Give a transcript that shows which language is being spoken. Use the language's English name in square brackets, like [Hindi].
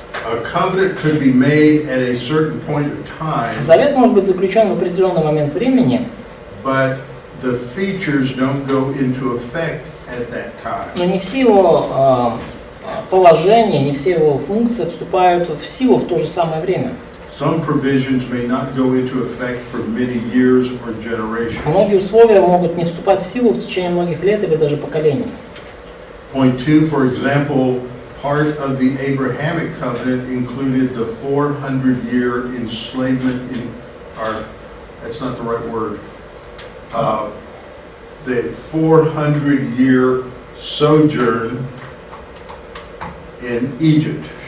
[English] A covenant could be made at a certain point of time, [Russian] Завет может быть заключен в определенный момент времени, [English] but the features don't go into effect at that time. [Russian] но не все его положения, не все его функции вступают в силу в то же самое время. [English] Some provisions may not go into effect for many years or generations. [Russian] Многие условия могут не вступать в силу в течение многих лет или даже поколений. [English] Point 2, for example, part of the Abrahamic covenant included the 400-year enslavement that's not the right word, the 400-year sojourn in Egypt.